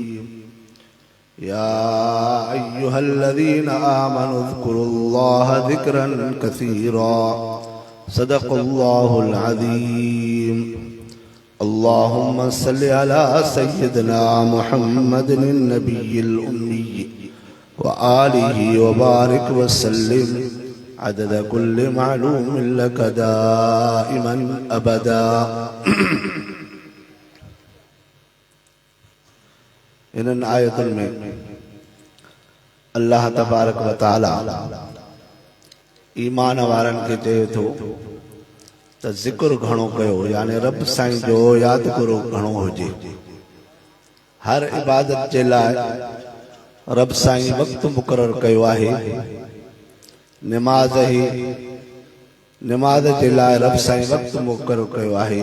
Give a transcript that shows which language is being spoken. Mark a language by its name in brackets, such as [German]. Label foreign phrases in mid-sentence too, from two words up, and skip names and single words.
[Arabic] يا أيها الذين آمنوا اذكروا الله ذكرا كثيرا صدق الله العظيم اللهم صل على سيدنا محمد النبي الأمي وآله وبارك وسلم عدد كل معلوم لك دائما أبدا [Sindhi] इन आयतुनि में [Arabic] الله تبارك وتعالى [Sindhi] ईमान वारनि खे चए थो त ज़िक्र घणो कयो, यानी रब साईं जो याद करो घणो हुजे। हर इबादत जे लाइ रब साईं वक्त मुक़रर कयो आहे। निमाज़ जे लाइ रब साईं वक्त मुक़रर कयो आहे।